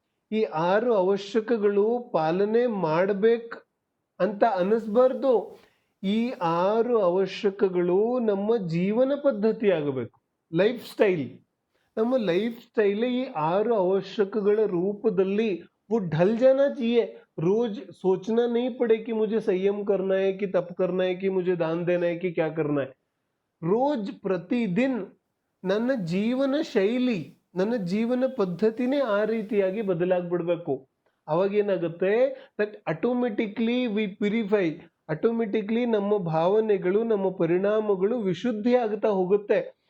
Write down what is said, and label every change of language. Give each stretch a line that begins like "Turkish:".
Kannada: ಈ 6 ಅವಶ್ಯಕಗಳು ಪಾಲನೆ ಮಾಡ್ಬೇಕು ಅಂತ ಅನಿಸ್ಬಾರ್ದು. ಈ 6 ಅವಶ್ಯಕಗಳು ನಮ್ಮ ಜೀವನ ಪದ್ಧತಿ ಆಗಬೇಕು, ಲೈಫ್ ಸ್ಟೈಲ್. ನಮ್ಮ ಲೈಫ್ ಸ್ಟೈಲ್ ಈ 6 ಅವಶ್ಯಕಗಳ ರೂಪದಲ್ಲಿ
Hindi: वो ढल जाना चाहिए. रोज सोचना नहीं पड़े कि मुझे संयम करना है, कि तप करना है, कि मुझे दान देना है, कि क्या करना है. रोज प्रतिदिन
Kannada: ನನ್ನ ಜೀವನ ಶೈಲಿ, ನನ್ನ ಜೀವನ ಪದ್ಧತಿನೇ ಆ ರೀತಿಯಾಗಿ ಬದಲಾಗ್ಬಿಡ್ಬೇಕು. ಅವಾಗೇನಾಗುತ್ತೆ,
English: that automatically we purify,
Kannada: automatically ನಮ್ಮ ಭಾವನೆಗಳು, ನಮ್ಮ ಪರಿಣಾಮಗಳು ವಿಶುದ್ಧಿ ಆಗ್ತಾ ಹೋಗುತ್ತೆ.